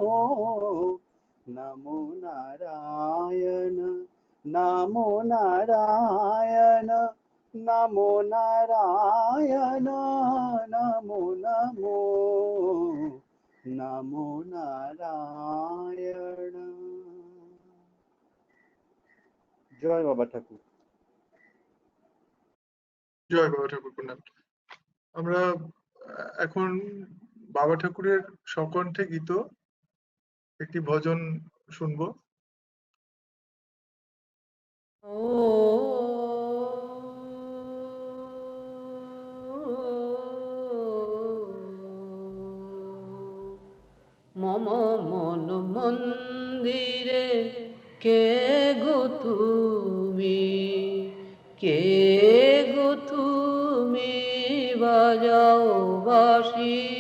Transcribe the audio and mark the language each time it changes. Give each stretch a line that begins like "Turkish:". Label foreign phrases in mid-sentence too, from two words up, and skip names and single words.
Sanskrit: नमो नारायण नमो नारायण नमो नारायण नमो नमो नमो नारायण जय बाबा ठाकुर
Bangla: জয় বাবা ঠাকুর প্রণাম। আমরা এখন বাবা ঠাকুরের স্বকণ্ঠে গীত একটি ভজন শুনবো। মম মন মন্দিরে কে গো তুমি কে গো তুমি বাজাও বাঁশি